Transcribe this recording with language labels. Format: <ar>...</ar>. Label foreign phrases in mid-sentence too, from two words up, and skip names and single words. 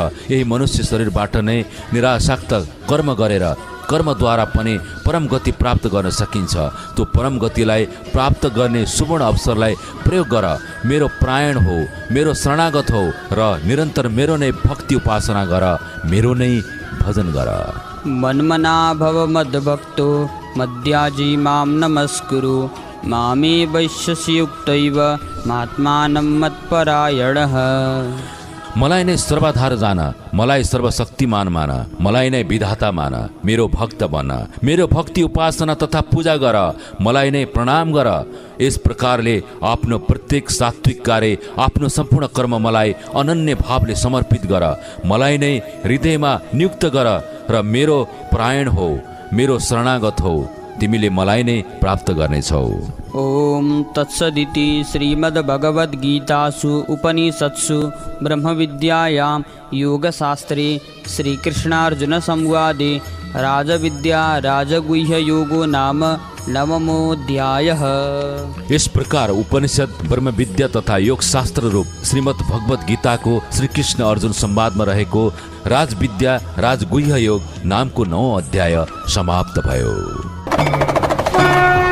<ne>यही मनुष्य शरीरबाट नै निरासक्त कर्म गरेर कर्मद्वारा पनि परम गति प्राप्त गर्न सकिन्छ। त्यो परम गतिलाई प्राप्त गर्ने सुवर्ण अवसरलाई प्रयोग गर। मेरो प्रायण हो, मेरो शरणागत हो र निरन्तर मेरो नै भक्ति उपासना गर, मेरो नै भजन गर।</ne> <sa>मन्मना भव मद्भक्तो मद्याजी मां नमस्कुरु, मामे वैश्यसि युक्तैव महात्मानं मत्परायणः।</sa> <ne>मलाई नै सर्वाधार जान, मलाई सर्वशक्तिमान मान, मलाई नै विधाता मान, मेरो भक्त बन, मेरो भक्ति उपासना तथा पूजा गर, मलाई नै प्रणाम गर। यस प्रकारले आफ्नो प्रत्येक सात्विक कार्य, आफ्नो सम्पूर्ण कर्म मलाई अनन्य भावले समर्पित गर, मलाई नै हृदयमा नियुक्त गर र मेरो प्रायण हो, मेरो शरणागत हो, तिमीले मलाई नै प्राप्त गर्नेछौ।</ne> <sa>ओम तत्सदिति श्रीमद्भगवद्गीतासु उपनिषत्सु ब्रह्मविद्यायां योगशास्त्रे श्रीकृष्णार्जुनसंवादे राजविद्या राजगुह्ययोगो नाम नवमोऽध्यायः।</sa> <ne>इस प्रकार उपनिषद ब्रह्मविद्या तथा योगशास्त्र रूप श्रीमद् भगवत गीताको श्रीकृष्ण अर्जुन संवादमा रहेको राजविद्या राजगुह्य योग नामको 9औं अध्याय समाप्त भयो।</ne>